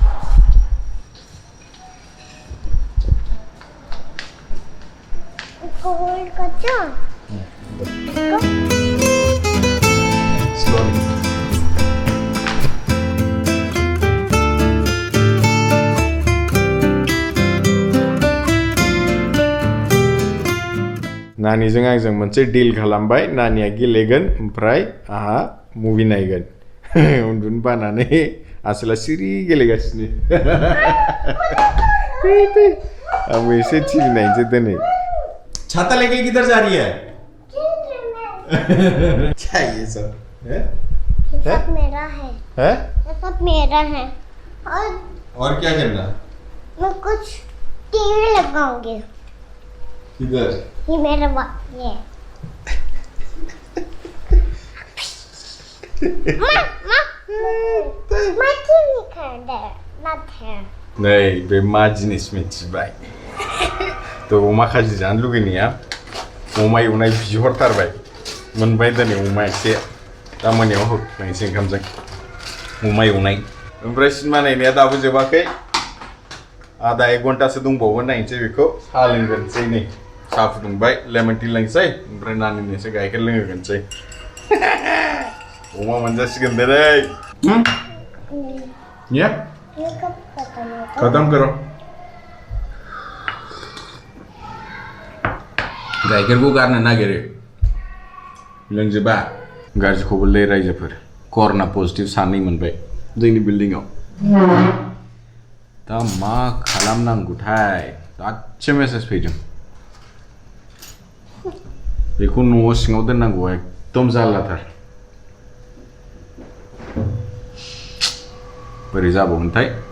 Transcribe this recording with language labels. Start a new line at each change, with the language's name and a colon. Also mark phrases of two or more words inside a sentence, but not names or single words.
Hindi: इसको होल्ड करते हो
Bodo: slowly नानीजों आंजों मोनसे डिल खालामबाय नानिया गेलेगोन ओमफ्राय आहा मुभि नायगोन उन्दुनो बानानै आसोला सिरि गेलेगासिनो आंबो एसे टिभि नायनोसै दिनै
Hindi: छाता लेके किधर जा रही है क्या ये सब ये सब मेरा है हैं ये सब मेरा है और क्या करना मैं कुछ टीवी लगाऊंगी किधर ये मेरा ये मैं टीवी खाने
English: not here
Bodo: नै बे मा जिनिस मिथिबाय थ' अमा खाजि जानो लुगैनाया अमा एवनाय बिहरथारबाय मोनबाय दिनै अमा एसे दा मोनायाव होनायसै ओंखामजों अमा एवनाय ओमफ्राय सिनेमा नायनाया दाबो जोबाखै आधा 1 घन्टासो दंबावो नायनोसै बेखौ साहा लोंगोनसै नै साहा फुदुंबाय लेमन टि लोंसै ओमफ्राय नानिनो एसे गाइखेर लोंहोगोनसै अमा मोनजासिगोन दिनै या
Hindi: ये कब खत्म होगा
Bodo: खत्म करो गाइखेरखौ गारनो नागिरो लोंजोबा गाज्रिखौबोलै रायजोफोर कर'ना पजिटिभ 2 मोनबाय जोंनि बिल्डिंआव दा मा खालामनांगौथाय दासो मेसेज फैदों बेखौ न'आव सिङाव दोननांगौ एकदम जारलाथार बोरै जाबावगोनथाय